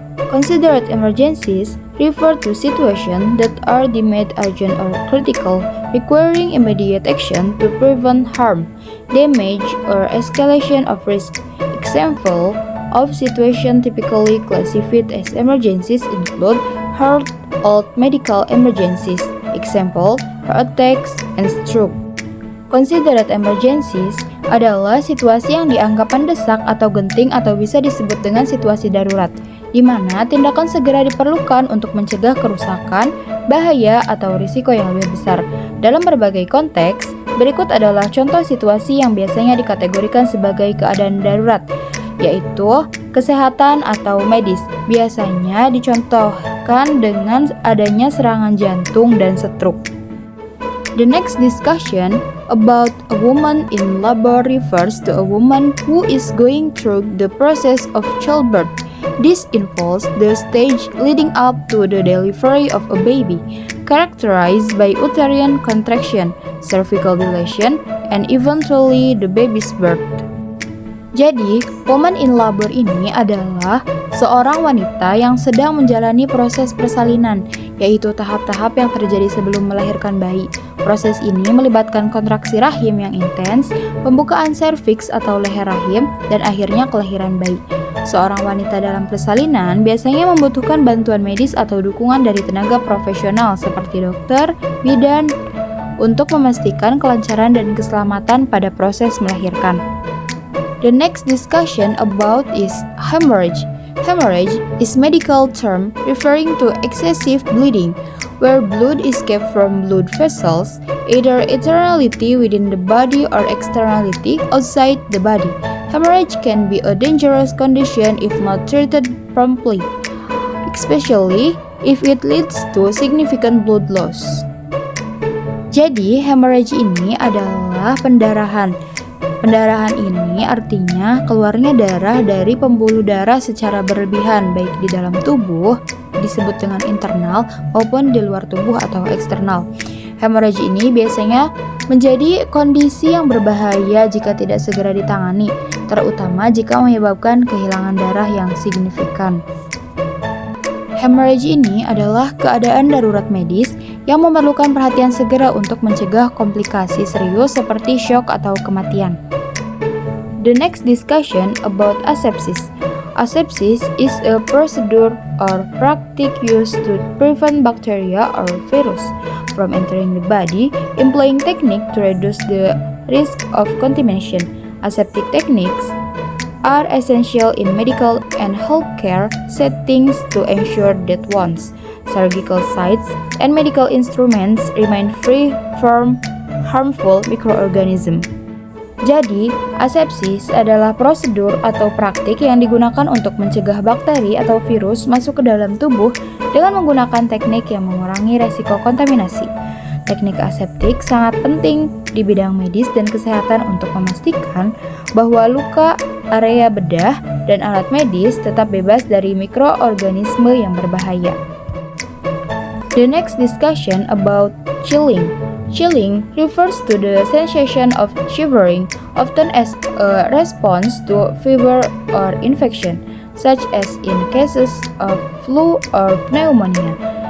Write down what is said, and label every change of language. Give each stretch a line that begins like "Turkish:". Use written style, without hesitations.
English: Considered emergencies refer to situations that are deemed urgent or critical, requiring immediate action to prevent harm, damage, or escalation of risk. Example of situation typically classified as emergencies include heart or medical emergencies. Example, heart attacks and stroke.
Indonesian: Considered emergencies adalah situasi yang dianggap mendesak atau genting atau bisa disebut dengan situasi darurat, di mana tindakan segera diperlukan untuk mencegah kerusakan, bahaya, atau risiko yang lebih besar. Dalam berbagai konteks, berikut adalah contoh situasi yang biasanya dikategorikan sebagai keadaan darurat, yaitu kesehatan atau medis. Biasanya dicontohkan dengan adanya serangan jantung dan stroke.
English: The next discussion about a woman in labor refers to a woman who is going through the process of childbirth. This involves the stage leading up to the delivery of a baby, characterized by uterine contraction, cervical dilation, and eventually the baby's birth.
Indonesian: Jadi, woman in labor ini adalah seorang wanita yang sedang menjalani proses persalinan, yaitu tahap-tahap yang terjadi sebelum melahirkan bayi. Proses ini melibatkan kontraksi rahim yang intens, pembukaan serviks atau leher rahim, dan akhirnya kelahiran bayi. Seorang wanita dalam persalinan biasanya membutuhkan bantuan medis atau dukungan dari tenaga profesional seperti dokter, bidan, untuk memastikan kelancaran dan keselamatan pada proses melahirkan.
English: The next discussion about is hemorrhage. Hemorrhage is medical term referring to excessive bleeding, where blood escapes from blood vessels, either internally within the body or externally outside the body. Hemorrhage can be a dangerous condition if not treated promptly, especially if it leads to significant blood loss.
Indonesian: Jadi, hemorrhage ini adalah pendarahan. Pendarahan ini artinya keluarnya darah dari pembuluh darah secara berlebihan, baik di dalam tubuh, disebut dengan internal, maupun di luar tubuh atau eksternal. Hemorrhage ini biasanya menjadi kondisi yang berbahaya jika tidak segera ditangani, terutama jika menyebabkan kehilangan darah yang signifikan. Hemorrhage ini adalah keadaan darurat medis yang memerlukan perhatian segera untuk mencegah komplikasi serius seperti shock atau kematian.
English: The next discussion about asepsis. Asepsis is a procedure or practice used to prevent bacteria or virus from entering the body, employing technique to reduce the risk of contamination. Aseptic techniques are essential in medical and healthcare settings to ensure that wounds, surgical sites, and medical instruments remain free from harmful microorganisms.
Indonesian: Jadi, asepsis adalah prosedur atau praktik yang digunakan untuk mencegah bakteri atau virus masuk ke dalam tubuh dengan menggunakan teknik yang mengurangi resiko kontaminasi. Teknik aseptik sangat penting di bidang medis dan kesehatan untuk memastikan bahwa luka, area bedah, dan alat medis tetap bebas dari mikroorganisme yang berbahaya.
English: The next discussion about chilling. Chilling refers to the sensation of shivering, often as a response to fever or infection, such as in cases of flu or pneumonia.